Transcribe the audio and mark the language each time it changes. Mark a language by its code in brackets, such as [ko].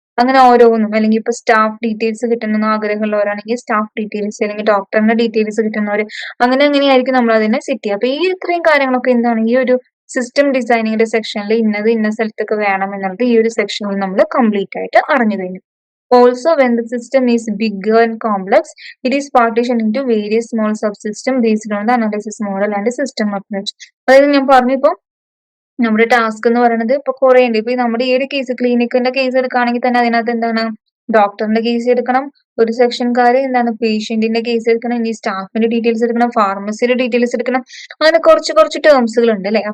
[ml] അങ്ങനെ ഓരോന്നും, അല്ലെങ്കിൽ ഇപ്പൊ സ്റ്റാഫ് ഡീറ്റെയിൽസ് കിട്ടണമെന്ന് ആഗ്രഹമുള്ളവരാണെങ്കിൽ സ്റ്റാഫ് ഡീറ്റെയിൽസ്, അല്ലെങ്കിൽ ഡോക്ടറിന്റെ ഡീറ്റെയിൽസ് കിട്ടുന്നവർ, അങ്ങനെ എങ്ങനെയായിരിക്കും നമ്മൾ അതിനെ സെറ്റ് ചെയ്യുക. അപ്പൊ ഈ ഇത്രയും കാര്യങ്ങളൊക്കെ എന്താണ് ഈ ഒരു സിസ്റ്റം ഡിസൈനിങ്ങിന്റെ സെക്ഷനിൽ ഇന്നത് ഇന്ന സ്ഥലത്തൊക്കെ വേണം എന്നുള്ളത് ഈ ഒരു സെക്ഷനിൽ നമ്മൾ കംപ്ലീറ്റ് ആയിട്ട് അറിഞ്ഞു കഴിഞ്ഞു. [en] Also, when the system is bigger and complex, it is partitioned into various small subsystems based on the analysis model and system approach. [ml] അതായത് ഞാൻ പറഞ്ഞു, ഇപ്പൊ നമ്മുടെ ടാസ്ക് എന്ന് പറയുന്നത് ഇപ്പൊ കുറെ ഉണ്ട്. ഇപ്പൊ നമ്മുടെ ഈ ഒരു കേസ്, ക്ലിനിക്കിന്റെ കേസ് എടുക്കുകയാണെങ്കിൽ തന്നെ അതിനകത്ത് എന്താണ്, ഡോക്ടറിന്റെ കേസ് എടുക്കണം, ഒരു സെക്ഷൻകാര് എന്താണ് പേഷ്യന്റിന്റെ കേസ് എടുക്കണം, ഇനി സ്റ്റാഫിന്റെ ഡീറ്റെയിൽസ് എടുക്കണം, ഫാർമസിയുടെ ഡീറ്റെയിൽസ് എടുക്കണം, അങ്ങനെ കുറച്ച് കുറച്ച് ടേംസുകൾ ഉണ്ട് അല്ലെ.